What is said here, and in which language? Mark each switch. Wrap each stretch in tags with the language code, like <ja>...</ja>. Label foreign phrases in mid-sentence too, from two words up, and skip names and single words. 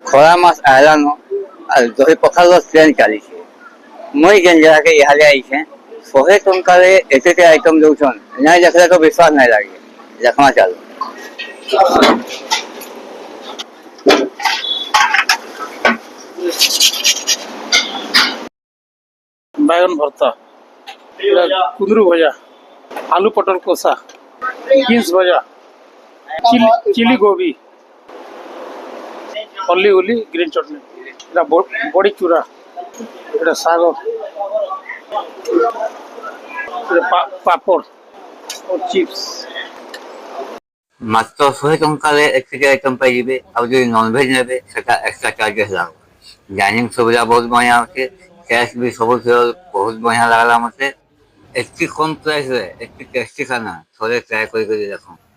<spv>ଖରା ମାସ ଆଇଲାନ ଆଉ ଦହି ପଖାଳ ଟ୍ରେନ୍ ଚାଲିଛେ। ମୁଇଁ ଯେନ୍ ଜାଗାକେ ଇହାଦେ ଆଇଛେ 100 ଟଙ୍କାରେ ଏତେଟେ ଆଇଟମ ଦଉଛନ୍ ନାଇଁ ଦେଖିଲେ ତ ବିଶ୍ୱାସ ନାଇଁ ଲାଗେ। ଦେଖମା ଚାଲ।</spv> <hi>बैगन भरता, कुंदरू भजा, आलू पटल कोसा, बीन्स भजा, चिली गोभी, हल्ली उल्ली ग्रीन चटनी, बड़ी चूरा, साग, पापड़ और चिप्स।</hi> <spv>ମାତ୍ର 100 ଟଙ୍କାରେ ଏତିକି ଆଇଟମ ପାଇଯିବେ। ଆଉ ଯଦି ନନଭେଜ ନେବେ ସେଟା</spv> <en>extra charges</en> <spv>ଲାଗବ। ଡାଇନିଂ ସୁବିଧା ବହୁତ ବଢ଼ିଆ ଅଛି। ଟେଷ୍ଟ ବି ସବୁ ବହୁତ ବଢ଼ିଆ ଲାଗଲା ମତେ। ଏତିକି କମ୍ ପ୍ରାଇସରେ ଏତିକି ଟେଷ୍ଟି ଖାନା ଥରେ ଟ୍ରାଏ କରିକି ଦେଖ।</spv>